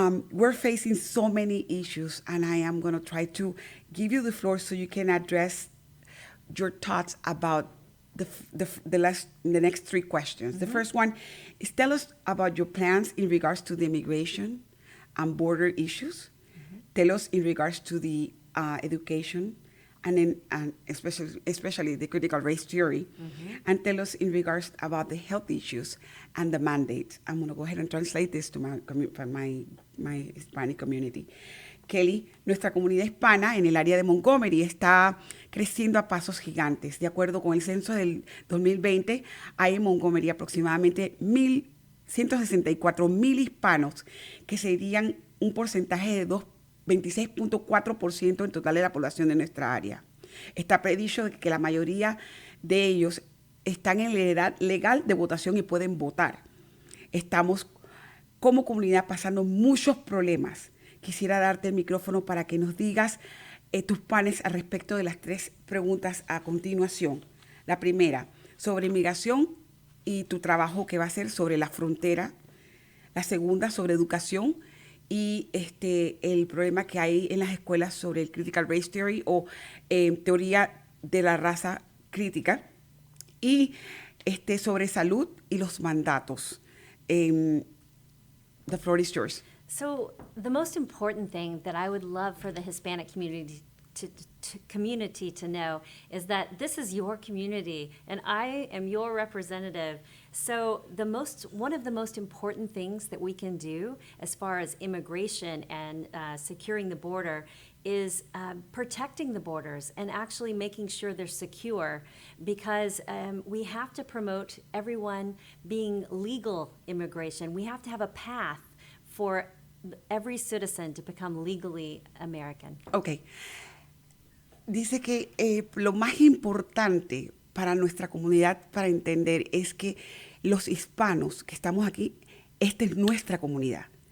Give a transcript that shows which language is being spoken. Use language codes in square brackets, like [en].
[en] We're facing so many issues, and I am going to try to give you the floor so you can address your thoughts about the next 3 questions. The first one is, tell us about your plans in regards to the immigration and border issues. Tell us in regards to the education and especially the critical race theory, and tell us in regards about the health issues and the mandate. I'm going to go ahead and translate this to my Hispanic community. [es] Kelly, nuestra comunidad hispana en el área de Montgomery está creciendo a pasos gigantes. De acuerdo con el censo del 2020, hay en Montgomery aproximadamente 164,000 hispanos, que serían un porcentaje de 26.4% en total de la población de nuestra área. Está predicho que la mayoría de ellos están en la edad legal de votación y pueden votar. Estamos como comunidad pasando muchos problemas. Quisiera darte el micrófono para que nos digas tus planes al respecto de las 3 preguntas a continuación. La primera, sobre inmigración y tu trabajo que va a ser sobre la frontera. La segunda, sobre educación y el problema que hay en las escuelas sobre el critical race theory o teoría de la raza crítica. Y sobre salud y los mandatos. [en] The floor is yours. So the most important thing that I would love for the Hispanic community to know is that this is your community and I am your representative. So one of the most important things that we can do as far as immigration and securing the border is protecting the borders and actually making sure they're secure, because we have to promote everyone being legal immigration. We have to have a path for every citizen to become legally American. Okay. [es] Dice que lo más importante para nuestra comunidad para entender es que los hispanos que estamos aquí, esta es nuestra comunidad.